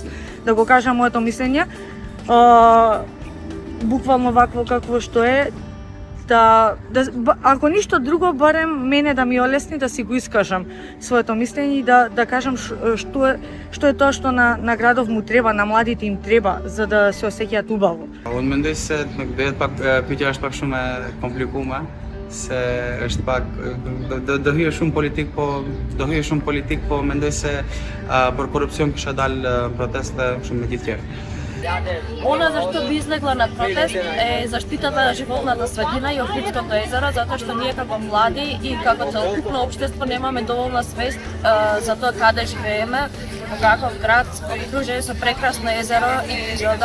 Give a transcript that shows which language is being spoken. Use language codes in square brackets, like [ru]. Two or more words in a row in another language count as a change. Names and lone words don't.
[mk] Да го кажам моето мислење, буквално вакво какво што е, ако ништо друго, барем мене да ми олесни да си го искажам своето мислење и да кажам што е тоа што на градов му треба, на младите им треба, за да се осеќаат убаво. [sq] Unë mendoj se pyetja është pak shumë e komplikuar, se është pak do hyje shumë politik, po mendoj se për korupcion kisha dalë proteste shumë me gjithë tjerë. [mk] Она за што би излегла на протест е заштитата на животната средина и Охридското езеро, затоа што ние како млади и како целокупно општество немаме доволна свест за тоа каде живееме, во каков град, окружени со прекрасно езеро и природа.